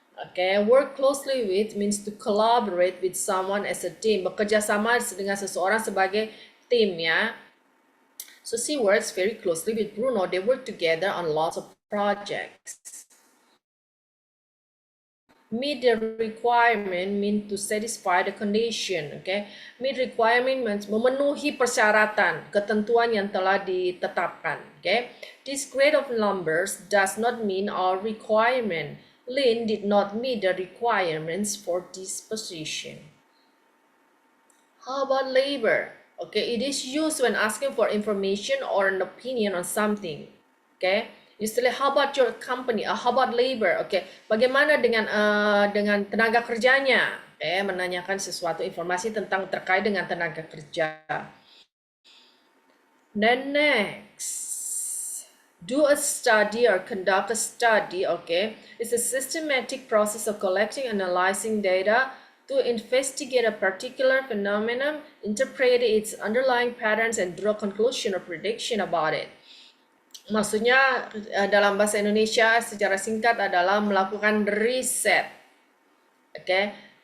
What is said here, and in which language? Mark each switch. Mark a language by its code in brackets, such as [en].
[en] Okay, work closely with means to collaborate with someone as a team. [id] Bekerja sama dengan seseorang sebagai tim ya. [en] So she works very closely with Bruno. They work together on lots of projects. Meet the requirement means to satisfy the condition. [id] Okay, [en] meet requirement means [id] memenuhi persyaratan, ketentuan yang telah ditetapkan. [en] Okay, this grade of numbers does not mean all requirement. Lynn did not meet the requirements for this position. How about labor? Okay, it is used when asking for information or an opinion on something. Okay, usually how about your company? How about labor? [id] Okay, bagaimana dengan tenaga kerjanya? Okay, menanyakan sesuatu informasi terkait dengan tenaga kerja. [en] Then next. Do a study or conduct a study, okay? It's a systematic process of collecting and analyzing data to investigate a particular phenomenon, interpret its underlying patterns, and draw conclusion or prediction about it. [id] Maksudnya dalam bahasa Indonesia secara singkat adalah melakukan riset, okay?